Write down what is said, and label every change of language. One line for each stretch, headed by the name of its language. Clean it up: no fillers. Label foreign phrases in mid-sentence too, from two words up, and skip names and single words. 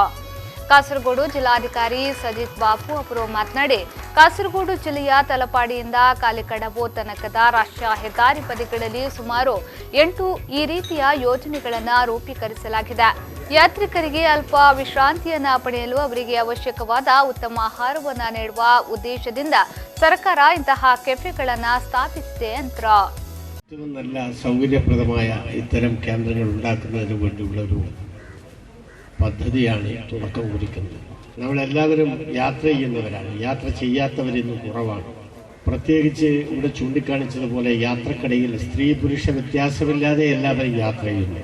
Kannada: ಕಾಸರಗೋಡು ಜಿಲ್ಲಾಧಿಕಾರಿ ಸಜಿತ್ ಬಾಬು ಅವರು ಮಾತನಾಡಿ, ಕಾಸರಗೋಡು ಜಿಲ್ಲೆಯ ತಲಪಾಡಿಯಿಂದ ಕಾಲಿಕಡಬು ತನಕದ ರಾಷ್ಟ್ರೀಯ ಹೆದ್ದಾರಿ ಬದಿಗಳಲ್ಲಿ ಸುಮಾರು 8 ಈ ರೀತಿಯ ಯೋಜನೆಗಳನ್ನು ರೂಪೀಕರಿಸಲಾಗಿದೆ. ಯಾತ್ರಿಕರಿಗೆ ಅಲ್ಪ ವಿಶ್ರಾಂತಿಯನ್ನ ಪಡೆಯಲು ಅವರಿಗೆ ಅವಶ್ಯಕವಾದ ಉತ್ತಮ ಆಹಾರವನ್ನು ನೀಡುವ ಉದ್ದೇಶದಿಂದ ಸರ್ಕಾರ ಇಂತಹ ಕೆಫೆಗಳನ್ನು ಸ್ಥಾಪಿಸಿದೆ ಎಂದರು.
Malayalam: നല്ല സൗകര്യപ്രദമായ ഇത്തരം കേന്ദ്രങ്ങൾ ഉണ്ടാക്കുന്നതിന് വേണ്ടിയുള്ളൊരു പദ്ധതിയാണ് തുടക്കം കുറിക്കുന്നത്. നമ്മളെല്ലാവരും യാത്ര ചെയ്യുന്നവരാണ്. യാത്ര ചെയ്യാത്തവരിന്ന് കുറവാണ്. പ്രത്യേകിച്ച് ഇവിടെ ചൂണ്ടിക്കാണിച്ചതുപോലെ യാത്രക്കിടയിൽ സ്ത്രീ പുരുഷ വ്യത്യാസമില്ലാതെ എല്ലാവരും യാത്ര ചെയ്യുന്നു.